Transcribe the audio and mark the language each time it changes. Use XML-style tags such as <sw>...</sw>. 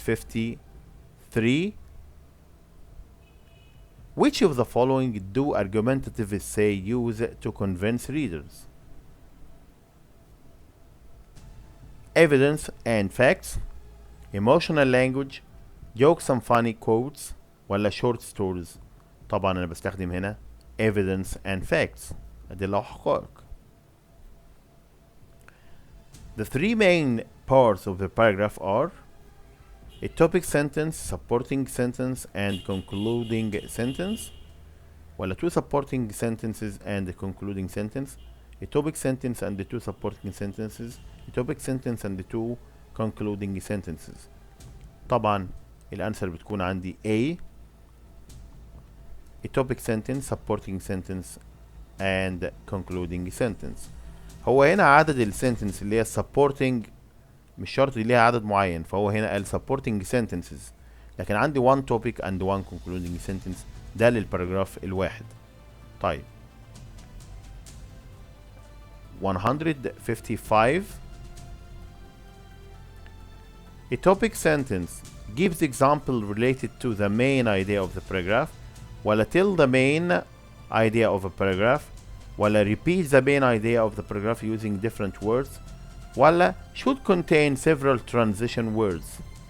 <en>153 which of the following do argumentative essay use to convince readers. Evidence and facts, emotional language, jokes and funny quotes ولا short stories.</en> <ar>طبعا انا بستخدم هنا</ar> <en>evidence and facts،</en> <ar>أدلة وحقائق.</ar> <en>The three main parts of the paragraph are a topic sentence, supporting sentence and concluding sentence ولا two supporting sentences and a concluding sentence, a topic sentence and the two supporting sentences, a topic sentence and the two concluding sentences.</en> <ar>طبعا الانسر بتكون عندي</ar> <en>A a topic sentence, supporting sentence and concluding sentence.</en> <ar>هو هنا عدد السنتنس اللي هي supporting مش شرط ليها عدد معين، فهو هنا قال supporting sentences، لكن عندي</ar> <en>one topic and one concluding sentence،</en> <ar>ده للباراجراف الواحد.</ar> <en>طيب 155 a topic sentence gives example related to the main idea of the paragraph ولا tell the main idea of a paragraph ولا repeat the main idea of the paragraph using different words ولا should contain several transition words.</en>